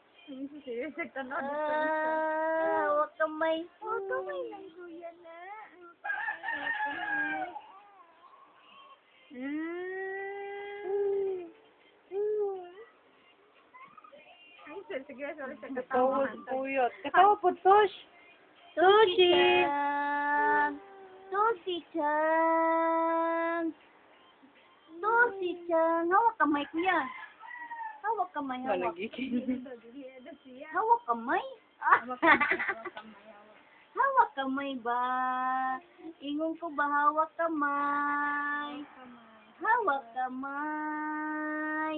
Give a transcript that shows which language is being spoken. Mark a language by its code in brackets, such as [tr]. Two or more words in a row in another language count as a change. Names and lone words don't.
[tl] Hawak kamay. Hawak kamay lang kuya na. Sige, sorry sa Katawa, kuya. Katawa po, Tosh. Toshi-chan! Toshi-chan! Toshi-chan! Hawak kamay kuya. Hawak kamay, hawak. Hawak kamay? Hawak kamay ba? [ceb] Ingon ko ba hawak kamay? [tl] Hawak kamay.